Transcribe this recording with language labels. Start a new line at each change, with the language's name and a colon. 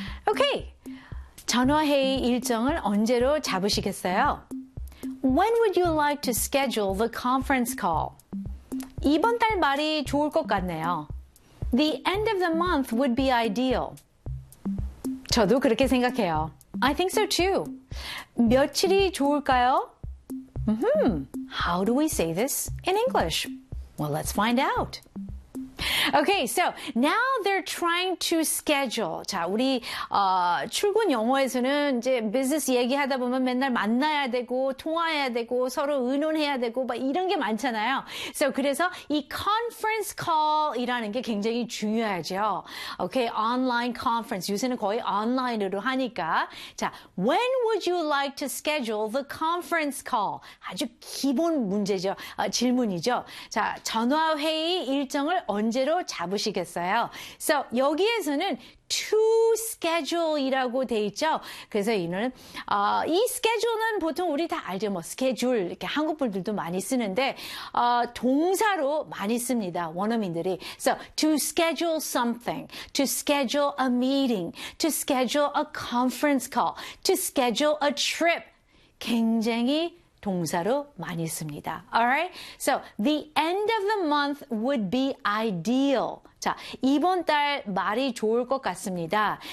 Korean: Okay, 전화회의 일정을 언제로 잡으시겠어요?
English: When would you like to schedule the conference call?
Korean: 이번 달 말이 좋을 것 같네요.
English: The end of the month would be ideal.
Korean: 저도 그렇게 생각해요.
English: I think so too.
Korean: 며칠이 좋을까요?
English: How do we say this in English? Well, let's find out. Okay, so now they're trying to schedule.
Korean: 자, 우리 출근 영어에서는 이제 business 얘기하다 보면 맨날 만나야 되고 통화해야 되고 서로 의논해야 되고 막 이런 게 많잖아요. So 그래서 이 conference call이라는 게 굉장히 중요하죠.
English: Okay, online conference.
Korean: 요새는 거의 online으로 하니까.
English: 자, when would you like to schedule the conference call?
Korean: 아주 기본 문제죠. 질문이죠. 자, 전화회의 일정을 언제로 잡으시겠어요? So 여기에서는 to schedule이라고 돼 있죠. 그래서 이는 이 schedule는 보통 우리 다 알죠. 뭐 schedule 이렇게 한국 분들도 많이 쓰는데 동사로 많이 씁니다. 원어민들이.
English: So to schedule something, to schedule a meeting, to schedule a conference call, to schedule a trip.
Korean: 굉장히 동사로 많이 씁니다.
English: Alright? So, the end of the month would be ideal.
Korean: 자, 이번 달 말이 좋을 것 같습니다.